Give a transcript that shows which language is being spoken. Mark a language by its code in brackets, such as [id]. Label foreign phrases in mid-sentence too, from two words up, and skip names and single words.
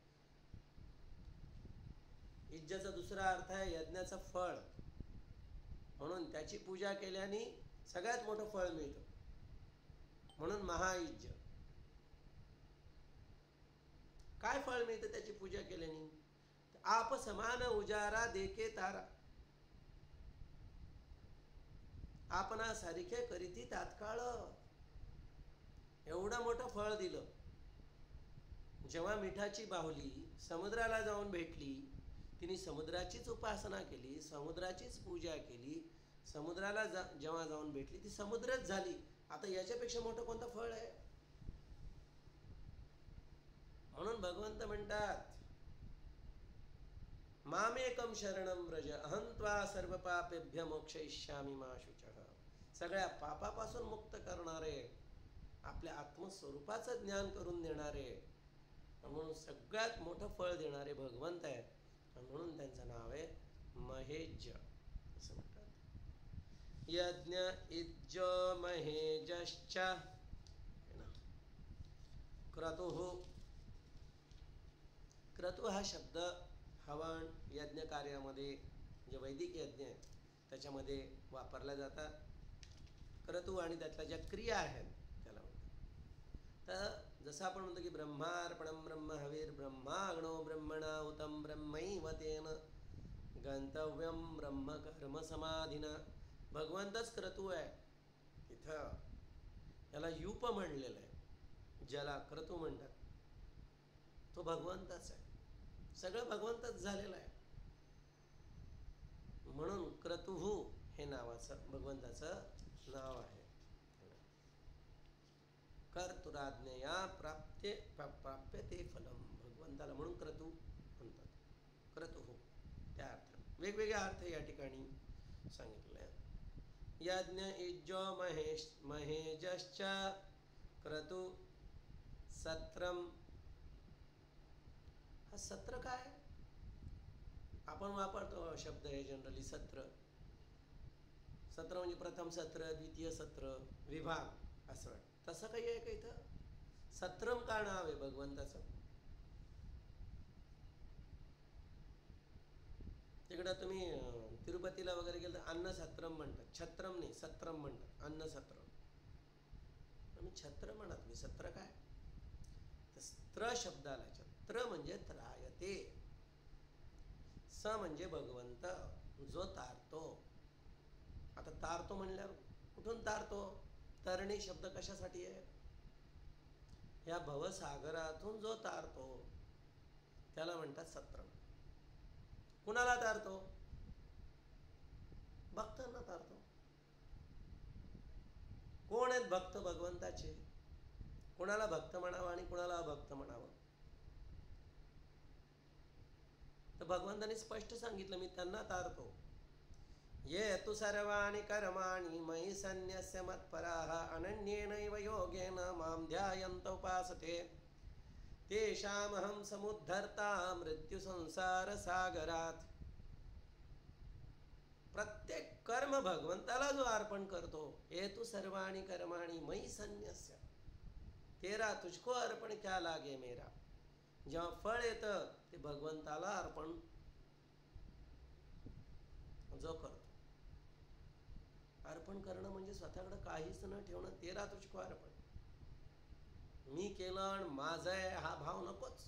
[mr] इज्जाचा दुसरा अर्थ आहे यज्ञाचं फळ. म्हणून त्याची पूजा केल्याने सगळ्यात मोठं फळ मिळतं. म्हणून महाइज्ज. काय फळ मिळतं त्याची पूजा केल्याने? [hi] आप समान उजारा देके तारा. [mr] आपणा सारखे करीती तात्काळ. एवढं मोठं फळ दिलं. जेव्हा मिठाची बाहुली समुद्राला जाऊन भेटली, तिने समुद्राचीच उपासना केली, समुद्राचीच पूजा केली. समुद्राला जेव्हा जाऊन भेटली ती समुद्रच झाली. आता याच्यापेक्षा मोठं कोणतं फळ आहे? म्हणून भगवंत म्हणतात [sa] मामेकम शरणम व्रज अहं त्वा सर्व पापेभ्य मोक्षयिष्यामि मा शुचः. [mr] सगळ्या पापापासून मुक्त करणारे, आपल्या आत्मस्वरूपाचं ज्ञान करून देणारे, म्हणून सगळ्यात मोठं फळ देणारे भगवंत आहे. म्हणून त्यांचं नाव आहे महेज्ज असं म्हणतात. [sa] यज्ञ इज्ज महेजश्च क्रतुः. [mr] क्रतु हा शब्द हवन यज्ञ कार्यामध्ये, जे वैदिक यज्ञ आहे त्याच्यामध्ये वापरला जातात. क्रतु आणि त्यातल्या ज्या क्रिया आहेत त्याला म्हणतात. तर जसं आपण म्हणतो की [sa] ब्रह्मार्पणम ब्रह्म हवीर ब्रह्माग्नो ब्रह्मणाहुतं ब्रह्मैव तेन गंतव्यम ब्रह्म कर्म समाधीना. [mr] भगवंतच क्रतु आहे. तिथं याला यूप म्हणलेलं आहे, ज्याला क्रतु म्हणतात तो भगवंतच आहे. सगळं भगवंतच झालेलं आहे. म्हणून क्रतुः हे नावाचं भगवंताचं नाव आहे. [sa] कर्तुराज्ञया प्राप्यते फलम. [mr] भगवंताला म्हणून क्रतु म्हणतात. क्रतुः त्या अर्थ वेगवेगळे अर्थ या ठिकाणी सांगितले. [sa] यज्ञ इज्जो महेजश्च क्रतु सत्रम. [mr] हा सत्र काय? आपण वापरतो शब्द आहे जनरली सत्र. सत्र म्हणजे प्रथम सत्र, द्वितीय सत्र, विभाग असं. तसं काही आहे का इथं? सत्रम का नाव आहे भगवंताचं? तिकडं तुम्ही तिरुपतीला वगैरे गेलं तर अन्न सत्रम म्हणतात. छत्रम नाही, सत्रम म्हणतात. अन्न सत्र. आम्ही छत्र म्हणत नाही. सत्र काय? तर स्त्र शब्दाला छत्र म्हणजे त्रायते. स म्हणजे भगवंत, जो तारतो. आता तारतो म्हणल्यावर कुठून तारतो? तरणी शब्द कशासाठी आहे? या भवसागरातून जो तारतो त्याला म्हणतात सत्रम. कुणाला तारतो? भक्तांना तारतो. कोण आहेत भक्त भगवंताचे? कुणाला भक्त म्हणावं आणि कुणाला अभक्त म्हणावं? तर भगवंताने स्पष्ट सांगितलं मी त्यांना तारतो. [sa] ये तु सर्वाणि कर्माणि मयि सन्न्यस्य मत्पराः अनन्येनैव योगेन मां ध्यायन्त उपासते तेषामहं समुद्धर्ता मृत्युसंसारसागरात्. [mr] प्रत्येक कर्म भगवंताला जो अर्पण करतो, [sa] ये तु सर्वाणि कर्माणि मयि सन्न्यस्य, [hi] तेरा तुझको अर्पण क्या लागे मेरा. [mr] जेव्हा फळ येतं ते भगवंताला अर्पण जो करतो. अर्पण करणं म्हणजे स्वतःकडे काहीच न ठेवणं. [hi] तेरा तुझको अर्पण. [mr] मी केलं आणि माझं आहे हा भाव नकोच.